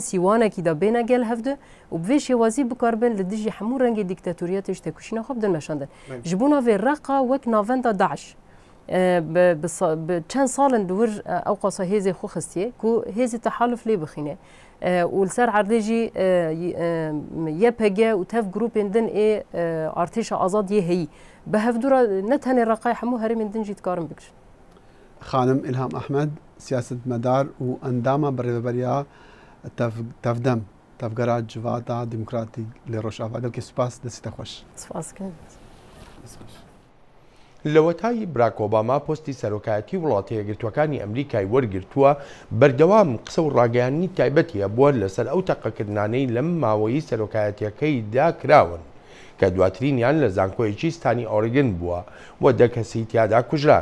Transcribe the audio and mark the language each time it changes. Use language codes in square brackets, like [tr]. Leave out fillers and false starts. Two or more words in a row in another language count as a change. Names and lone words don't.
[ku] sîwanekî de bêne gel hevde û bi vê şêwazî bikarbin li dijî hemû rengê dîktatûriyetê ji têkoşîna xwe bidin meşandin ji bo navê reqa wek navenda Daeş bi çend salin li wir ew qasa hêzê xwe xistiye ku hêzê tehaluf lê bixîne û li ser erdê jî YPG û tev grupên din ê artêşa azad yê heyî bi hevdûra ne tenê reqay hemû herêmên din jî dikarin bikirin. خانم إلهام أحمد سیاستمدار و ئەنداما بەڕێوەبەریا تەفدەم تەفگەرا جڤاتا دیموکراتی لێ ڕۆژئاوا گەلکی سوپاس دەستیتە خۆش. [ckb] لەوەتایی براک ئۆباما پۆستی سەرۆکایەتی وڵاتە یەکگرتووەکانی ئەمریکای وەرگرتووە بەردەوام قسە و ڕاگەیاندنی تایبەتیە بووە لەسەر ئەو تەقەکردانەی لەم ماوەیی سەرۆکایەتیەکەیدا کراون کە دواترینیان لە زانکۆیەکی ستانی ئۆرگن بووە و 10 کەسی تیادا کوژران.